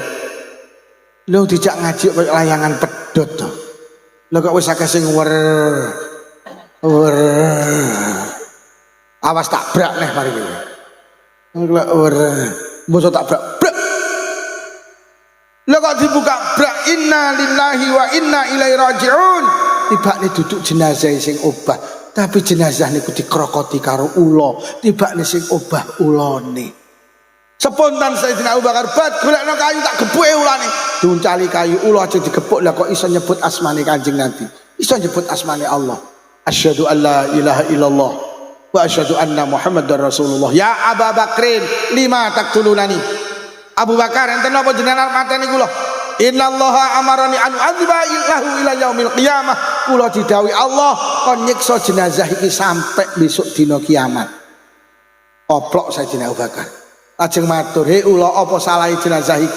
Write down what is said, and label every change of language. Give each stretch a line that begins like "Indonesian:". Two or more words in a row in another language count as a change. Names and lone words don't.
Javanese: Lho dijak ngaji kaya layangan pedhot to. Lho kok wis akeh sing wer. Awas tak brak neh mari iki. Lho wer. Mbok tak brak. Brak. Lho kok dibuka brak
Arabic: إنا لله وإنا إليه راجعون.
Javanese: Tibane duduk jenazah sing obah, tapi jenazah niku dikrokoti karo ula. Tibane sing obah ulane. Spontan Sayyidina Abu Bakar bat golekno kayu tak gepuke ulane. Duncali kayu ula aja digebuk lah kok iso nyebut asmane Kanjeng Nabi. Iso nyebut asmane Allah.
Arabic: أشهد أن لا إله إلا الله وأشهد أن محمدا رسول الله. يا أبا بكر، لم تقتلونني.
Javanese: Abu Bakar enten napa jenengan mateni kula?
Arabic: إن الله أمرني أن أعذبه إلى يوم القيامة.
Javanese: Kula didhawuhi Allah kon nyiksa jenazah iki sampai besok dina kiamat. Oplok Sayyidina Abu Bakar. Lajeng matur, "He ula apa salahe jenazah iki?